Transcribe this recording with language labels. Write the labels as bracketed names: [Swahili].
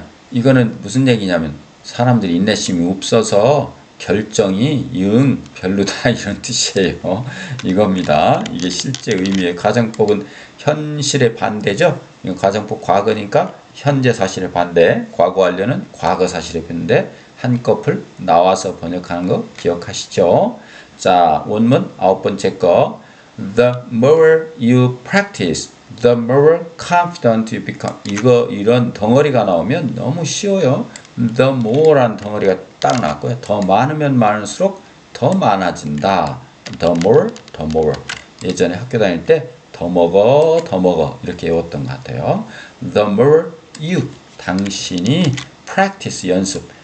[Korean] 이거는 무슨 얘기냐면 사람들이 인내심이 없어서 결정이 별로다 이런 뜻이에요. 이겁니다. 이게 실제 의미의 가정법은 현실의 반대죠. 이거 가정법 과거니까 현재 사실의 반대, 과거 완료는 과거 사실의 반대 한꺼풀 나와서 번역하는 거 기억하시죠? 자, 원문 9번째 거 [English] The more you practice, the more confident you become. [Korean] 이런 덩어리가 나오면 너무 쉬워요. [English] The more [Korean] 란 덩어리가 딱 나왔고요. 더 많으면 많을수록 더 많아진다. [English] The more. [Korean] 예전에 학교 다닐 때 더 먹어 이렇게 외웠던 것 같아요. [English] The more you [Korean] 당신이 [English] practice [Korean] 연습.